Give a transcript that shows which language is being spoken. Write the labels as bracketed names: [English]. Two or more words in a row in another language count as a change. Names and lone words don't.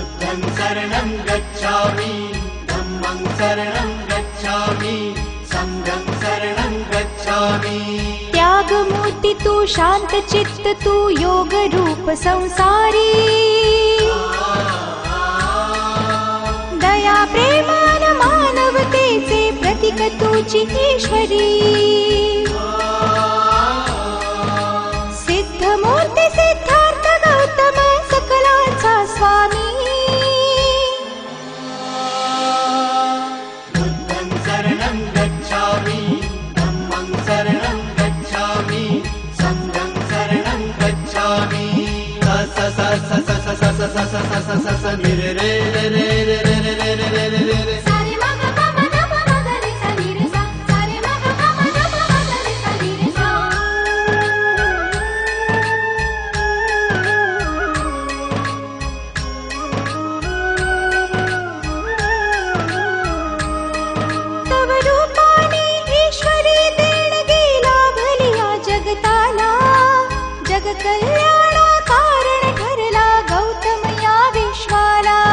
[Pali] बुद्धं शरणं गच्छामि, धम्मं शरणं गच्छामि, संघं शरणं गच्छामि। [Marathi] त्यागमूर्ति तू, शांत चित्त तू, योग रूप संसारी, दया प्रेमान मानवतेचे प्रतीक तुझी ईश्वरी। सिद्धमूर्ती सिद्धार्थ गौतम सकलांचा स्वामी, [Pali] बुद्धं शरणं गच्छामि, धम्मं शरणं गच्छामि, संघं शरणं गच्छामि। स स स स स स स स स स स स नि रे रे रे रे रे रे रे रे रे रे रे रे। सारे मग प म ध प म ग रे सा नि रे सा, सारे मग प म ध प म ग रे सा नि रे सा। [Marathi] तव रूपाने ईश्वरी देणगी लाभलिया जगताला, जग कल्याणा कारण ठरला गौतम या विश्वाला।